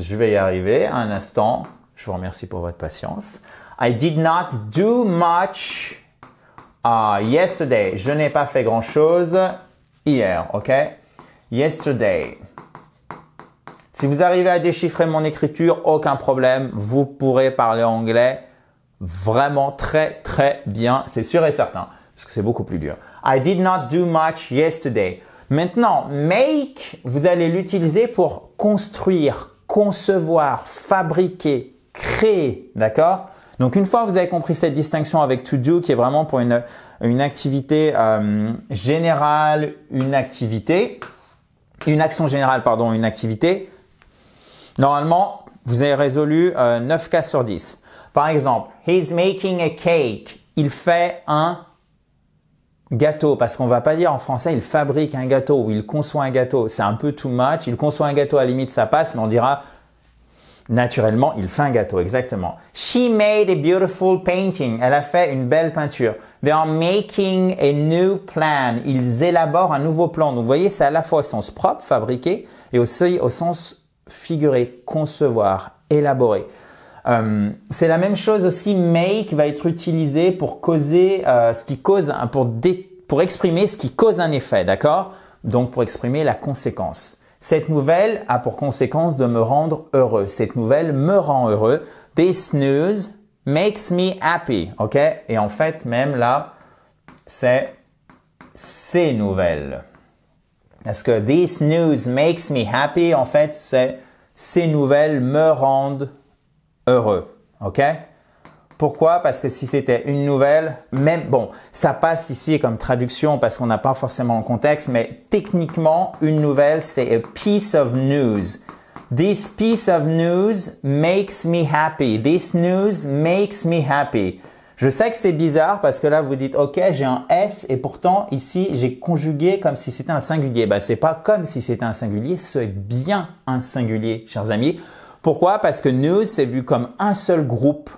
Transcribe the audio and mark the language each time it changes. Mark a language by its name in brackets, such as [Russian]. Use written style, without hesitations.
[French] Je vais y arriver un instant. Je vous remercie pour votre patience. [English] I did not do much yesterday. [French] Je n'ai pas fait grand-chose hier, ok? [English] Yesterday. [French] Si vous arrivez à déchiffrer mon écriture, aucun problème. Vous pourrez parler anglais vraiment très, très bien. C'est sûr et certain, parce que c'est beaucoup plus dur. [English] I did not do much yesterday. [French] Maintenant, make, vous allez l'utiliser pour construire, concevoir, fabriquer, créer, d'accord? Donc, une fois que vous avez compris cette distinction avec to do qui est vraiment pour une activité générale, une action générale, pardon, une activité, normalement, vous avez résolu 9 cas sur 10. Par exemple, [English] he's making a cake. [French] Il fait un gâteau, parce qu'on va pas dire en français, il fabrique un gâteau ou il conçoit un gâteau. C'est un peu [English] too much. [French] Il conçoit un gâteau, à la limite, ça passe, mais on dira naturellement, il fait un gâteau, exactement. [English] She made a beautiful painting. [French] Elle a fait une belle peinture. [English] They are making a new plan. [French] Ils élaborent un nouveau plan. Donc, vous voyez, c'est à la fois au sens propre, fabriquer, et aussi au sens figuré, concevoir, élaborer. C'est la même chose aussi. Make va être utilisé pour causer ce qui cause, pour exprimer ce qui cause un effet, d'accord? Donc pour exprimer la conséquence. Cette nouvelle a pour conséquence de me rendre heureux. Cette nouvelle me rend heureux. [English] This news makes me happy, ok? [French] Et en fait, même là, c'est ces nouvelles. Parce que [English] this news makes me happy, [French] en fait, c'est ces nouvelles me rendent heureux, ok? Pourquoi? Parce que si c'était une nouvelle, même, bon, ça passe ici comme traduction parce qu'on n'a pas forcément le contexte, mais techniquement, une nouvelle, c'est [English] a piece of news. This piece of news makes me happy. This news makes me happy. [French] Je sais que c'est bizarre parce que là, vous dites, OK, j'ai un S et pourtant, ici, j'ai conjugué comme si c'était un singulier. Ben, c'est pas comme si c'était un singulier, c'est bien un singulier, chers amis. Pourquoi? Parce que news, c'est vu comme un seul groupe.